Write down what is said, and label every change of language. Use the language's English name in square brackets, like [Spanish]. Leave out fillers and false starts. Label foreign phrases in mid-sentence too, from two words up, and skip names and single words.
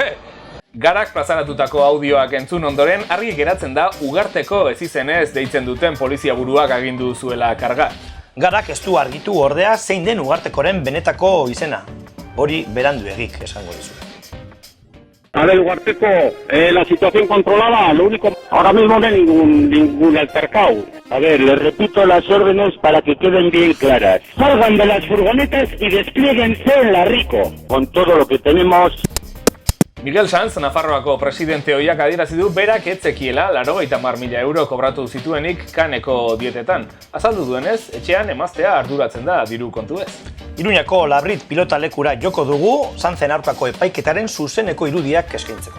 [Basque] Garak plazaratutako audioak entzun ondoren argi geratzen da Ugarteko ezizenez deitzen duten poliziaburuak agindu zuela karga. Garak ez du argitu ordea zein den Ugartekoren benetako izena. Hori beranduegik esango dizu. [Spanish] A ver, Ugarteco, la situación controlada, lo único, ahora mismo no hay ningún altercado. A ver, les repito las órdenes para que queden bien claras. Salgan de las furgonetas y desplieguense en la Rico, con todo lo que tenemos. [Basque] Miguel Sanz, Nafarroako presidente ohiak adierazi du berak ez zekiela 90.000 euro kobratu zituenik Kaneko dietetan. Azaldu duenez, etxean emaztea arduratzen da diru kontu ez. Iruñako Labrit pilotalekura joko dugu, Sanzen aurkako epaiketaren zuzeneko irudiak eskaintzeko.